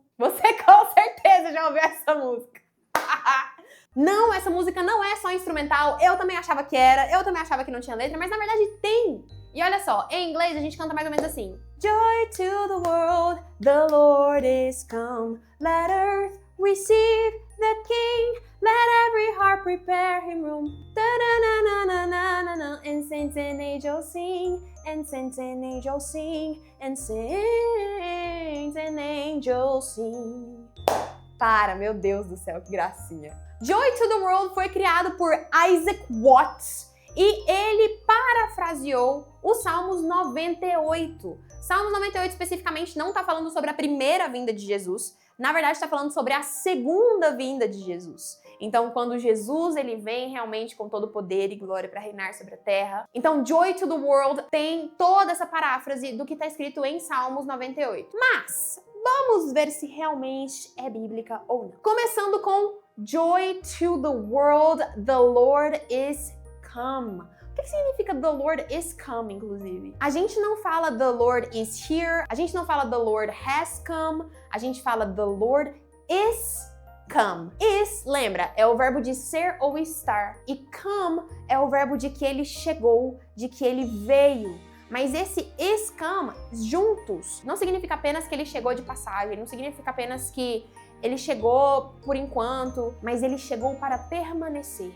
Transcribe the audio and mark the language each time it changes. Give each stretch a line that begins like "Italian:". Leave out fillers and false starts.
Portuguese: Você com certeza já ouviu essa música. Não, essa música não é só instrumental. Eu também achava que era, eu também achava que não tinha letra, mas na verdade tem. E olha só, em inglês a gente canta mais ou menos assim.
English: Joy to the world, the Lord is come. Let earth receive the King. Let every heart prepare him room. Da-da-na-na-na-na-na-na. And saints and angels sing. And saints and angels sing. And saints and angels sing.
Portuguese: Para, meu Deus do céu, que gracinha. Joy to the World foi criado por Isaac Watts e ele parafraseou o Salmos 98. Salmos 98 especificamente não está falando sobre a primeira vinda de Jesus, na verdade está falando sobre a segunda vinda de Jesus. Então, quando Jesus ele vem realmente com todo poder e glória para reinar sobre a terra. Então, Joy to the World tem toda essa paráfrase do que está escrito em Salmos 98. Mas vamos ver se realmente é bíblica ou não. Começando com
English: Joy to the world, the Lord is come.
Portuguese: O que significa
English: the Lord is come,
Portuguese: inclusive? A gente não fala
English: the Lord is here,
Portuguese: a gente não fala
English: the Lord has come,
Portuguese: a gente fala
English: the Lord is come.
Portuguese: Is, lembra, é o verbo de ser ou estar. E come é o verbo de que ele chegou, de que ele veio. Mas esse is come, juntos, não significa apenas que ele chegou de passagem, não significa apenas que ele chegou por enquanto, mas ele chegou para permanecer.